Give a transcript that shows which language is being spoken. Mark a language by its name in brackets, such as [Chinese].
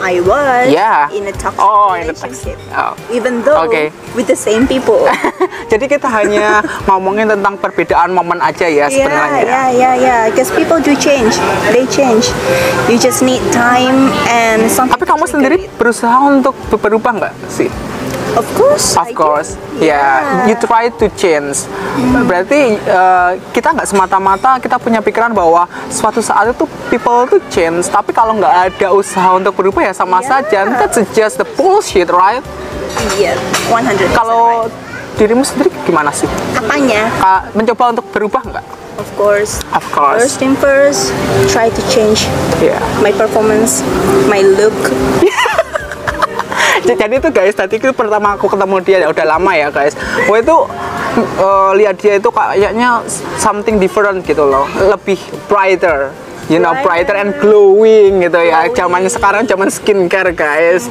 [English] I was in a toxic relationship. Even though with the same people. [Indonesian] Jadi kita hanya ngomongin tentang perbedaan momen aja ya sebenarnya. [English] Yeah. Because people do change. They change. You just need time and something. [Indonesian] Tapi kamu sendiri berusaha untuk berubah nggak sih? [English] Of course. Yeah. You try to change. [Indonesian] Berarti kita nggak semata-mata kita punya pikiran bahwa suatu saat itu [English] people to change. [Indonesian] Tapi kalau nggak ada usaha untuk berubah ya sama saja. [English] That's just the bullshit, right? [Indonesian] Iya, 100%. Kalau dirimu sendiri gimana sih? Apanya? Mencoba untuk berubah nggak? [English] Of course. First thing first, try to change my performance, my look. [Indonesian] Jadi itu guys, tadi itu pertama aku ketemu dia ya udah lama ya guys. Itu lihat dia itu kayaknya [English] something different [Indonesian] gitu loh, lebih brighter. [English] Brighter and glowing [Indonesian] gitu ya. Zamannya sekarang zaman skincare guys.